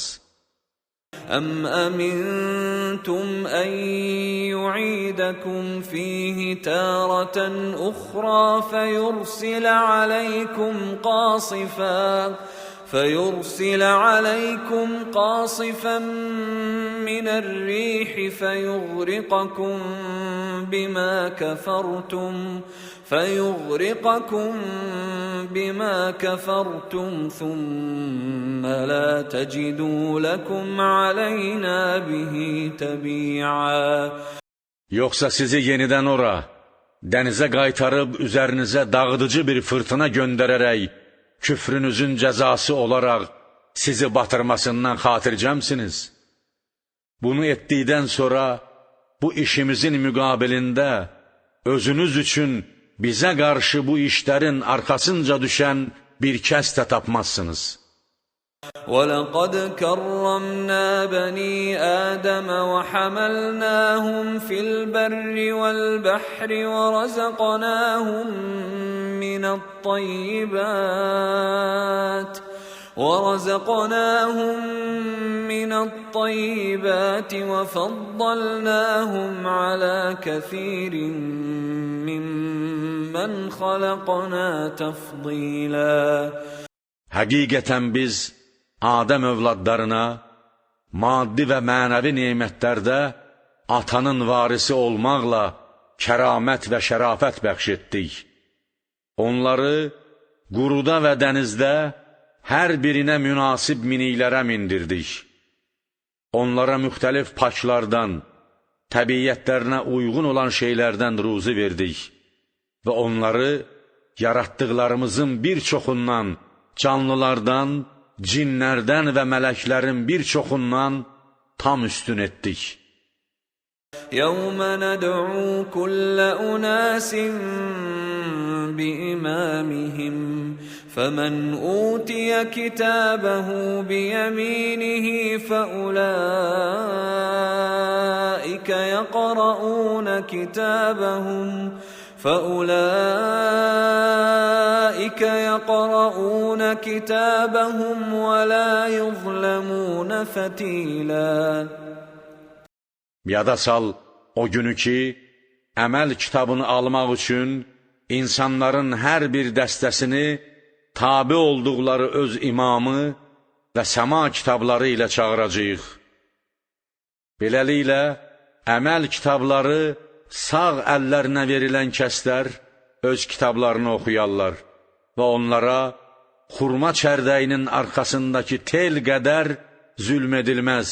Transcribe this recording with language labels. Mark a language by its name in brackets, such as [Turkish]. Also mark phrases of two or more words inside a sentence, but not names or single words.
[Arabic] أَمْ أَمِنْتُمْ أَنْ يُعِيدَكُمْ فِيهِ تَارَةً أُخْرَى فيرسل عليكم قاصفا من الريح فيغرقكم بما كفرتم ثم لا تجدوا لكم علينا به تبيعا. [Azerbaijani] Yoxsa sizi yenidən ora, dənizə qaytarıb üzərinizə dağıdıcı bir fırtına göndərərək, küfrünüzün cəzası olaraq sizi batırmasından xatircəmsiniz? Bunu etdikdən sonra bu işimizin müqabilində özünüz üçün bizə qarşı bu işlərin arxasınca düşən bir kəs də tapmazsınız. [Arabic] وَلَقَدْ كَرَّمْنَا بَنِي آدَمَ وَحَمَلْنَاهُمْ فِي الْبَرِّ وَالْبَحْرِ ورزقناهم من الطيبات وفضلناهم على كثير ممن خلقنا تفضيلا. [Azerbaijani] Həqiqətən biz Adəm övladlarına maddi və mənəvi nemətlərdə atanın varisi olmaqla kəramət və şərafət bəxş etdik. Onları quruda və dənizdə hər birinə münasib miniklərə mindirdik. Onlara müxtəlif paklardan, təbiyyətlərinə uyğun olan şeylərdən ruzi verdik və onları yaratdıqlarımızın bir çoxundan, canlılardan, cinlərdən və mələklərin bir çoxundan tam üstün etdik. [Arabic] يَوْمَ نَدْعُو كُلَّ أُنَاسٍ بِإِمَامِهِمْ فَمَنْ أُوتِيَ كِتَابَهُ بِيَمِينِهِ فَأُولَئِكَ أولئك يقرؤون كتابهم ولا يظلمون فتيلا. [Azerbaijani] Yada sal o günü ki, əməl kitabını almaq üçün insanların hər bir dəstəsini tabi olduqları öz imamı və səma kitabları ilə çağıracağıq. Beləliklə, əməl kitabları sağ əllərinə verilən kəslər öz kitablarını oxuyarlar və onlara xurma çərdəyinin arxasındakı tel qədər zülm edilməz.